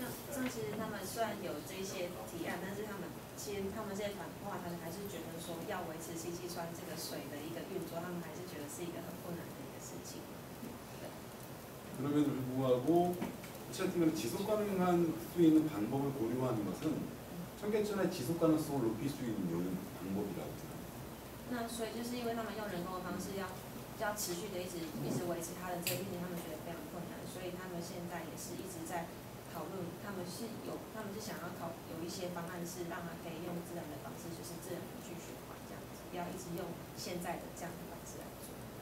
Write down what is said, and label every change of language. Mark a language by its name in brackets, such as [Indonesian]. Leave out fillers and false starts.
[Chinese] 像其实他们虽然有这些提案，但是他们这些团话，他们还是觉得说要维持清溪川这个水的一个运作，他们还是觉得是一个很困难的一个事情。 [Korean] 그럼에도 불구하고 어쨌든 지속 가능한 수 있는 방법을 고려하는 것은 청계천의 지속 가능성을 높일 수 있는 방법이라고 생각합니다. [Chinese] 那所以就是因为他们用人工的方式要持续的一直维持它的这一点，他们觉得非常困难，所以他们现在也是一直在讨论，他们是想要有一些方案是让它可以用自然的方式，就是自然的去循环这样子，不要一直用现在的这样的方式来做。